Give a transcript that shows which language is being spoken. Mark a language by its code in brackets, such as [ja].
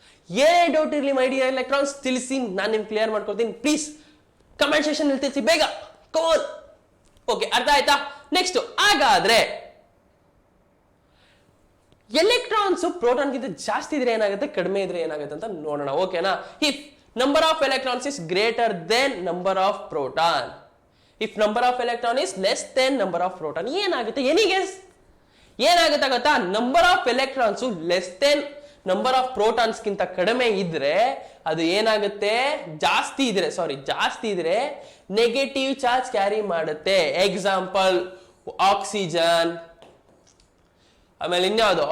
[kn] ಏನೇ ಡೌಟ್ ಇರ್ಲಿ my dear electrons ತಿಳಿಸಿ, ನಾನು ನಿಮ್ಗೆ ಕ್ಲಿಯರ್ ಮಾಡ್ಕೊಡ್ತೀನಿ. ಪ್ಲೀಸ್ ಕಮೆಂಟ್ ಸೆಕ್ಷನ್ ಅಲ್ಲಿ ತಿಳಿಸಿ ಬೇಗ. ಕಮಾನ್. ಓಕೆ, ಅರ್ಥ ಆಯ್ತಾ? ನೆಕ್ಸ್ಟ್, ಹಾಗಾದ್ರೆ ಎಲೆಕ್ಟ್ರಾನ್ಸ್ ಪ್ರೋಟಾನ್ಗಿಂತ ಜಾಸ್ತಿ ಇದ್ರೆ ಏನಾಗುತ್ತೆ, ಕಡಿಮೆ ಇದ್ರೆ ಏನಾಗುತ್ತೆ ಅಂತ ನೋಡೋಣ. ಓಕೆನಾ? [en] If number of electrons is greater than number of proton, if number of electron is less than number of proton, ಏನಾಗುತ್ತೆ? [kn] Any guess? ಏನಾಗುತ್ತೆ ಗೊತ್ತಾ? [en] number of electrons less than number of protons [kn] ಗಿಂತ ಕಡಿಮೆ ಇದ್ರೆ ಅದು ಏನಾಗುತ್ತೆ? ಜಾಸ್ತಿ ಇದ್ರೆ ನೆಗೆಟಿವ್ ಚಾರ್ಜ್ ಕ್ಯಾರಿ ಮಾಡುತ್ತೆ. ಎಕ್ಸಾಂಪಲ್ ಆಕ್ಸಿಜನ್, ಆಮೇಲೆ ಇನ್ಯಾವುದು?